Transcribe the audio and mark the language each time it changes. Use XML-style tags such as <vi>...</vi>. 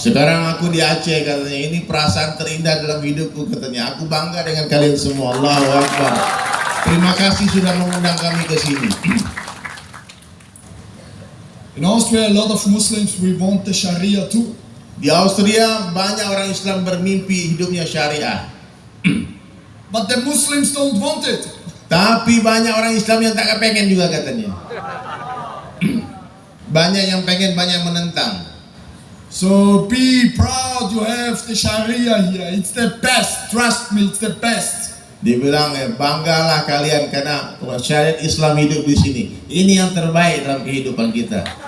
<id>Sekarang aku di Aceh katanya, ini perasaan terindah dalam hidupku katanya. Aku bangga dengan kalian semua. Allahu Akbar. Terima kasih sudah mengundang kami ke sini.</id> <en>In Austria, a lot of Muslims, we want the Sharia too.</en> <id>Di Austria banyak orang Islam bermimpi hidupnya syariah.</id> <en>But the Muslims don't want it.</en> <id>Tapi banyak orang Islam yang tak kepengen juga katanya. Banyak yang pengen, banyak yang menentang.</id> <en>So be proud you have the Sharia here. It's the best. Trust me, it's the best.</en> <id>Dia bilang banggalah kalian karena syariat Islam hidup di sini. Ini yang terbaik dalam kehidupan kita.</id>